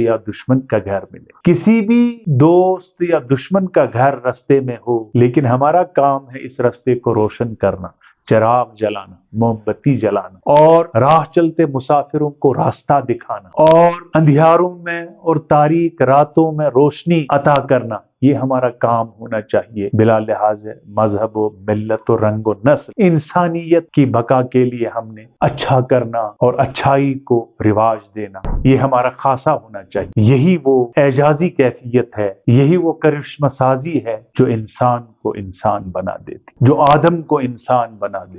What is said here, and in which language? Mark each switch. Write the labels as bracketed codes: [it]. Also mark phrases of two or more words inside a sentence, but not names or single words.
[ur] یا دشمن کا گھر ملے، کسی بھی دوست یا دشمن کا گھر رستے میں ہو، لیکن ہمارا کام ہے اس رستے کو روشن کرنا، چراغ جلانا، موم بتی جلانا، اور راہ چلتے مسافروں کو راستہ دکھانا، اور اندھیاروں میں اور تاریک راتوں میں روشنی عطا کرنا، یہ ہمارا کام ہونا چاہیے، بلا لحاظ مذہب و ملت و رنگ و نسل۔ انسانیت کی بقا کے لیے ہم نے اچھا کرنا اور اچھائی کو رواج دینا، یہ ہمارا خاصہ ہونا چاہیے۔ یہی وہ اعجازی کیفیت ہے، یہی وہ کرشمہ سازی ہے جو انسان کو انسان بنا دیتی، جو آدم کو انسان بنا دیتی۔